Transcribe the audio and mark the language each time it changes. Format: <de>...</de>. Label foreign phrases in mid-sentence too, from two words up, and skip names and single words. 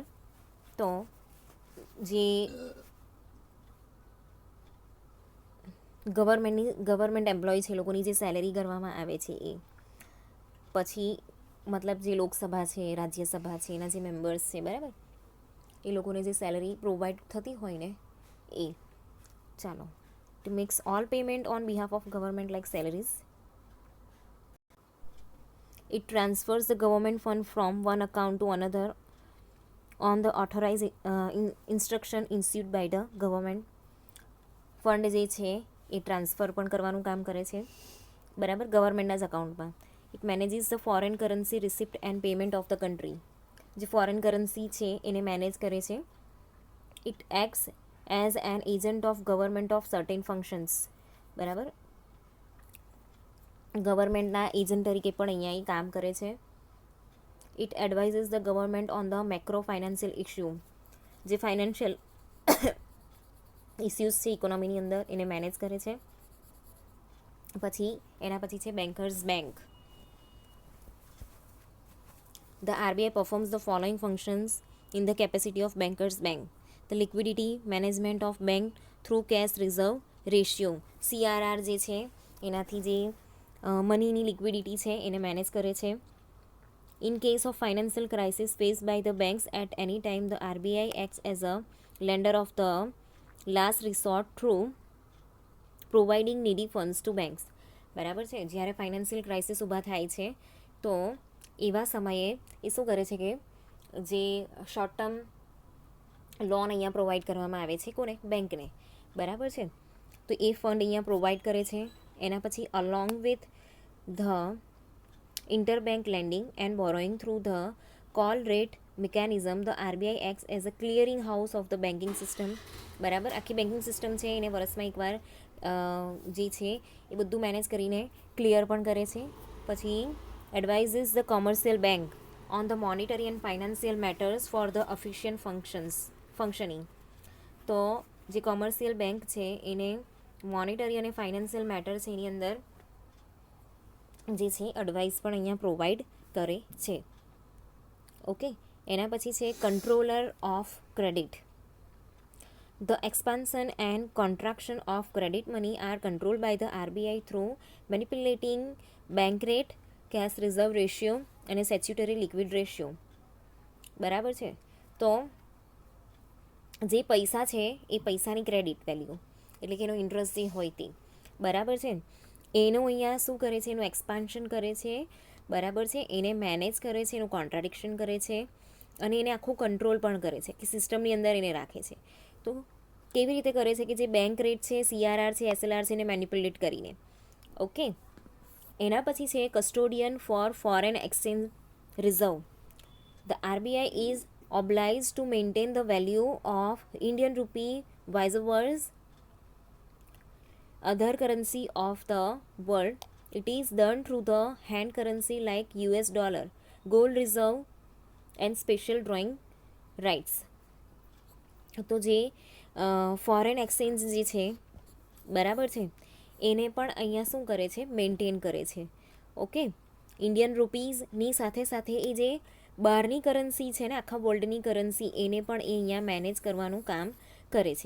<gu>તો જે</gu> <en>government employ</en> <gu>છે, લોકોની જે સેલેરી કરવામાં આવે છે એ, પછી મતલબ જે લોકસભા છે, રાજ્યસભા છે, એના જે મેમ્બર્સ છે, બરાબર, એ લોકોને જે</gu> <en>salary provide</en> <gu>થતી હોય ને એ.</gu> <en>ચાલો, to make all payment on behalf of government like salaries. It transfers the government fund from one account to another on the authorise instruction issued by the government.</en> <gu>ફંડ જે છે એ ટ્રાન્સફર પણ કરવાનું કામ કરે છે, બરાબર, ગવર્મેન્ટના જ અકાઉન્ટમાં.</gu> <en>it manages the foreign currency receipt and payment of the country.</en> <gu>જે</gu> <en>foreign currency</en> <gu>છે એને મેનેજ કરે છે.</gu> <en>it acts as an agent of government of certain functions,</en> <gu>બરાબર, ગવર્મેન્ટના એજન્ટ તરીકે પણ અહીંયા કામ કરે છે.</gu> <en>it advises the government on the macro financial issue.</en> <gu>જે</gu> <en>financial issues</en> <gu>છે ઇકોનોમીની અંદર એને મેનેજ કરે છે. પછી એના પછી છે</gu> <en>bankers bank. The RBI performs the following functions in the capacity of bankers bank. The liquidity management of bank through cash reserve ratio.</en> <gu>CRR જે છે એનાથી જે મનીની લિક્વિડિટી છે એને મેનેજ કરે છે.</gu> <en>In case of financial crisis faced by the banks at any time, the RBI acts as a lender of the last resort through providing needy funds to banks.</en> <gu>બરાબર છે, જ્યારે</gu> <en>financial crisis</en> <gu>ઊભા થાય છે તો એવા સમયે એ શું કરે છે કે જે</gu> <en>short term loan</en> <gu>અહીંયા પ્રોવાઈડ કરવામાં આવે છે કોને, બેંકને, બરાબર છે. તો એ ફંડ અહીંયા પ્રોવાઈડ કરે છે. એના પછી</gu> <en>along with the interbank lending and borrowing through the call rate mechanism, the RBI acts as a clearing house of the banking system.</en> <gu>બરાબર, આખી</gu> <en>banking system</en> <gu>છે એને વર્ષમાં એકવાર જે છે એ બધું મેનેજ કરીને ક્લિયર પણ કરે છે.</gu> <en>પછી advises the commercial bank on the monetary and financial matters for the efficient functioning.</en> <gu>તો જે</gu> <en>commercial bank</en> <gu>છે એને મોનિટરી અને</gu> <en>financial matter</en> <gu>છે એની અંદર જે છે એડવાઇસ પણ અહીંયા પ્રોવાઈડ કરે છે. ઓકે, એના પછી છે</gu> <en>controller of credit. The expansion and contraction of credit money are controlled by the RBI through manipulating bank rate, cash reserve ratio and statutory liquid ratio.</en> <gu>બરાબર છે, તો જે પૈસા છે એ પૈસાની</gu> <en>credit value</en> <gu>એટલે કે એનો ઇન્ટરેસ્ટ જે હોય તે, બરાબર છે, એનું અહીંયા શું કરે છે, એનું એક્સપાન્શન કરે છે, બરાબર છે, એને મેનેજ કરે છે, એનું કોન્ટ્રાડિક્શન કરે છે અને એને આખું કંટ્રોલ પણ કરે છે કે સિસ્ટમની અંદર એને રાખે છે. તો કેવી રીતે કરે છે કે જે</gu> <en>bank rate</en> <gu>છે, CRR છે, SLR છે એને મેનિપ્યુલેટ કરીને.</gu> <en>ઓકે,</en> <gu>એના પછી છે</gu> <en>custodian for foreign exchange reserve. the RBI is obliged to maintain the value of Indian rupee vice versa other currency of the world. It is done through the hand currency like US dollar, gold reserve and special drawing rights.</en> <gu>તો જે</gu> <en>foreign exchange</en> <gu>જે છે, બરાબર છે, એને પણ અહીંયા શું કરે છે, મેન્ટેન કરે છે. ઓકે, ઇન્ડિયન રૂપીઝની સાથે સાથે એ જે બહારની કરન્સી છે ને આખા વર્લ્ડની કરન્સી એને પણ એ અહીંયા મેનેજ કરવાનું કામ કરે છે.</gu>